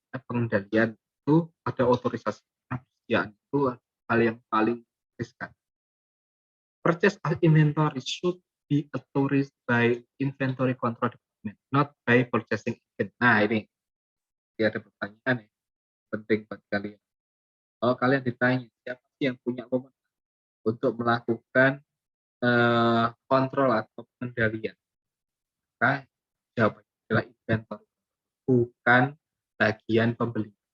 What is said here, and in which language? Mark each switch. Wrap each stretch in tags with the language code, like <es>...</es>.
<id>Pengendalian itu ada otorisasi pengadministrasian, itu hal yang paling riskan.</id> <en>Purchase of inventory should be authorized by inventory control department, not by purchasing agent.</en> <id>Nah, ini ada pertanyaan ya, penting buat kalian. Kalau kalian ditanya siapa sih yang punya wewenang untuk melakukan kontrol atau pengendalian, maka jawabannya adalah inventory, bukan bagian pembeli.</id>